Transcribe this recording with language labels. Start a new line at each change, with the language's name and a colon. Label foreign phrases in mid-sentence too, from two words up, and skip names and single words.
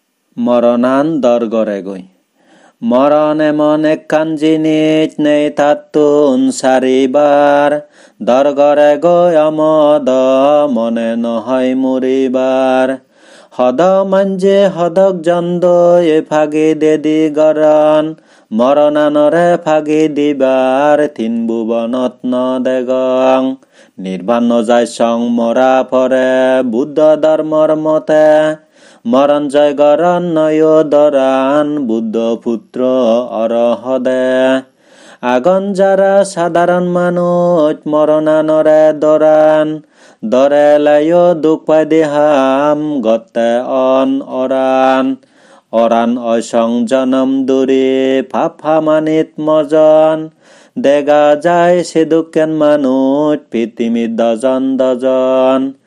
Chakma: মরণান দরগরে গই মরণ এমন একখান জিনিস নেই তাতুন সারিবার দরগরে গই অমদ মনে নহয় মরিবার হদ মাঞ্জে হদক জন্দ এ ফাগি দেদি গরণ মরণানরে ফাগি দিবার তিন ভুবনত নদেগং নির্বাণ যায় সং মরা পরে বুদ্ধ ধর্মর মতে মরণ জয় গরণ নয় দরান বুদ্ধ পুত্র অরহদে আগন যারা সাধারণ মানুষ মরণানরে দরান দরে লায় দুঃখ পাই দেহাম গতে অন অরান অরান অসং জনম দূরে ফাফা মানিত মজন দেখা যায় সে দুঃখেন মানুষ পৃথিবী দজন দজন